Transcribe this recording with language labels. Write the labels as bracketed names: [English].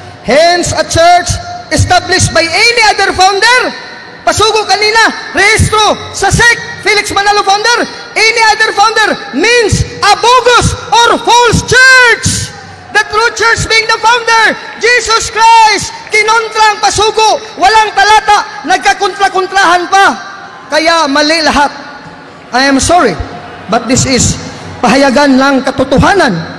[English] Hence, a church established by any other founder. [Filipino] Pasugo kanina, rehistro sa SEC, Felix Manalo founder. [English] Any other founder means a bogus or false church. The true church being the founder, Jesus Christ. [Filipino] Kinontra ang Pasugo, walang talata, nagkakontra-kontrahan pa. Kaya mali lahat. [English] I am sorry, but this is [Filipino] pahayagan ng katotohanan.